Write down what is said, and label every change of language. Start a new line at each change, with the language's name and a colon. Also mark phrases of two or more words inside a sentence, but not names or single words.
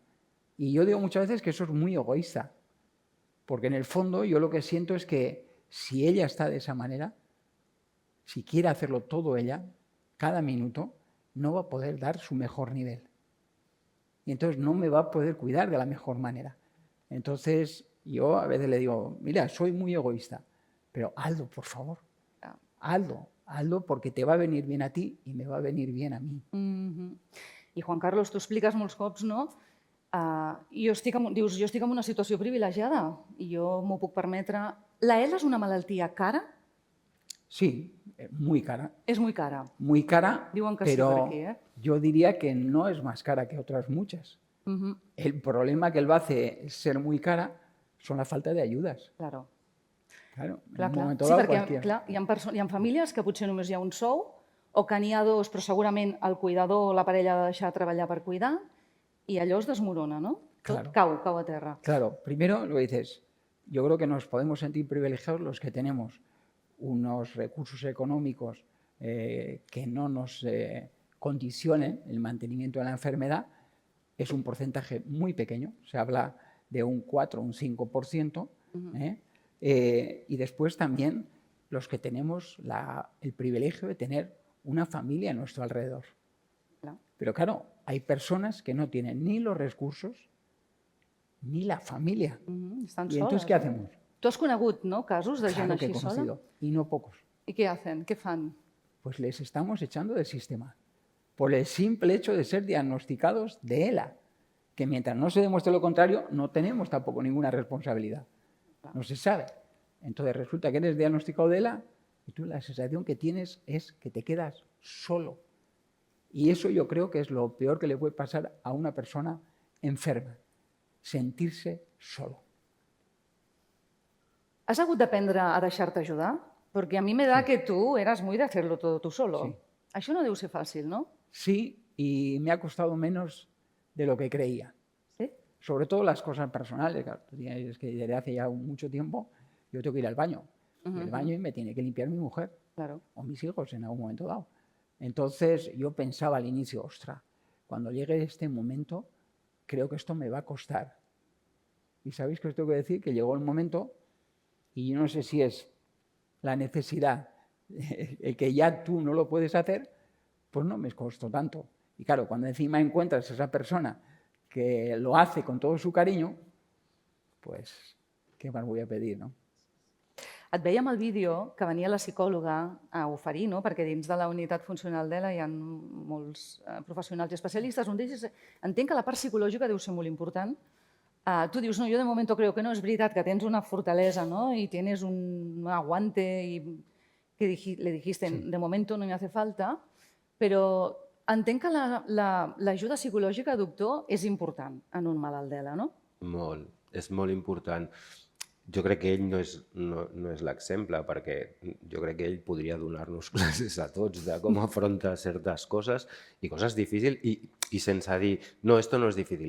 Spanish: Y yo digo muchas veces que eso es muy egoísta, porque en el fondo yo lo que siento es que si ella está de esa manera, si quiere hacerlo todo ella, cada minuto, no va a poder dar su mejor nivel. Y entonces no me va a poder cuidar de la mejor manera. Entonces yo a veces le digo, mira, soy muy egoísta, pero hazlo, por favor. Hazlo porque te va a venir bien a ti y me va a venir bien a mí.
Catalan: I Juan Carlos, tu expliques molts cops, no? Dius, jo estic en una situació privilegiada i jo m'ho puc permetre. La ELA és una malaltia cara?
Spanish: Sí, muy cara. És muy cara. Muy cara,
Catalan: Diuen que sí
Spanish: pero
Catalan: per aquí,
Spanish: yo diría que no es más cara que otras muchas. El problema que él va a hacer ser muy cara son la falta de ayudas. Claro. Claro,
Catalan: Clar,
Spanish: en un
Catalan: clar.
Spanish: momento Sí, dado
Catalan: perquè
Spanish: cualquiera.
Catalan: hi ha famílies que potser només hi ha un sou o que n'hi ha dos, però segurament el cuidador o la parella ha de deixar de treballar per cuidar i allò es desmorona, no? Tot
Spanish: Claro.
Catalan: cau a terra.
Spanish: Claro, primero lo dices, yo creo que nos podemos sentir privilegiados los que tenemos unos recursos económicos que no nos condicionen el mantenimiento de la enfermedad. Es un porcentaje muy pequeño, se habla de un 4 o un 5%. Y después también los que tenemos el privilegio de tener una familia a nuestro alrededor. Pero claro, hay personas que no tienen ni los recursos ni la familia.
Catalan: Estan
Spanish: ¿Y entonces
Catalan: soles.
Spanish: qué hacemos?
Catalan: Tu has conegut, no?, casos de gent
Spanish: Claro que
Catalan: així
Spanish: he
Catalan: sola?
Spanish: conocido, y no pocos.
Catalan: I què hacen? Què fan?
Spanish: Pues les estamos echando del sistema por el simple hecho de ser diagnosticados de ELA, que mientras no se demuestre lo contrario, no tenemos tampoco ninguna responsabilidad. No se sabe. Entonces resulta que eres diagnosticado de ELA y tú la sensación que tienes es que te quedas solo. Y eso yo creo que es lo peor que le puede pasar a una persona enferma, sentirse solo.
Catalan: Has hagut d'aprendre a deixar-te ajudar?
Spanish: Perquè a mi me da que tu eras muy de hacerlo todo tú solo. Sí.
Catalan: Això no deu ser fàcil, no?
Spanish: Sí, y me ha costado menos de lo que creía. ¿Sí? Sobre todo las cosas personales. Claro, es que desde hace ya mucho tiempo yo tengo que ir al baño. Y el baño me tiene que limpiar mi mujer o mis hijos en algún momento dado. Entonces yo pensaba al inicio, ostras, cuando llegue este momento, creo que esto me va a costar. Y sabéis que os tengo que decir que llegó el momento, y yo no sé si es la necesidad, el que ya tú no lo puedes hacer, pues no me costó tanto. Y claro, cuando encima encuentras a esa persona que lo hace con todo su cariño, pues, ¿qué más voy a pedir, no?
Catalan: Et veiem al vídeo que venia la psicòloga a oferir, no? Perquè dins de la unitat funcional d'ELA hi ha molts professionals i especialistes. Un d'ells entenc que la part psicològica deu ser molt important. Tu dius, no,
Spanish: yo de momento creo que no,
Catalan: és veritat que tens una fortalesa, ¿no?
Spanish: Y tienes un aguante y que le dijiste, de momento no me hace falta,
Catalan: però entenc que l'ajuda psicològica, doctor, és important en un malalt d'ELA, no? Molt, és molt important. Jo crec que ell no és l'exemple, perquè jo crec que ell podria donar-nos classes a tots de com afrontar certes coses i coses difícils i sense dir, no,
Spanish: esto no es difícil.